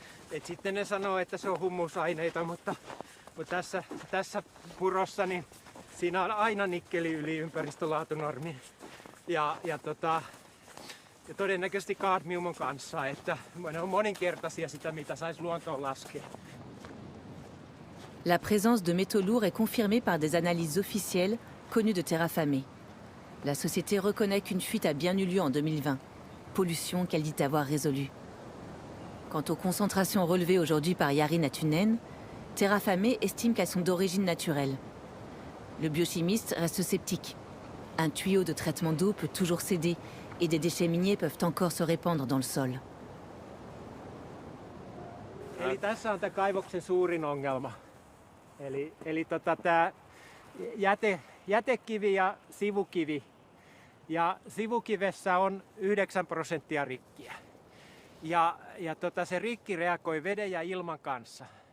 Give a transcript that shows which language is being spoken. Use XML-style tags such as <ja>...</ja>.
<fi>Et sitten ne sanoo, että se on humusaineita, mutta tässä purossa niin siinä on aina nikkeli yli ympäristölaatunormin. Ja todennäköisesti kadmium on kanssa, että ne on moninkertaisia sitä, mitä saisi luontoon laskea.</fi> <fr>La présence de métaux lourds est confirmée par des analyses officielles connues de Terrafame. La société reconnaît qu'une fuite a bien eu lieu en 2020, pollution qu'elle dit avoir résolue. Quant aux concentrations relevées aujourd'hui par Jari Natunen, Terrafame estime qu'elles sont d'origine naturelle. Le biochimiste reste sceptique. Un tuyau de traitement d'eau peut toujours céder et des déchets miniers peuvent encore se répandre dans le sol.</fr> <fi>Eli tässä on tämä kaivoksen suurin ongelma. Eli tämä jätekivi ja sivukivi. Ja sivukivessä on 9% rikkiä. Ja se rikki reagoi veden ja ilman kanssa.</fi>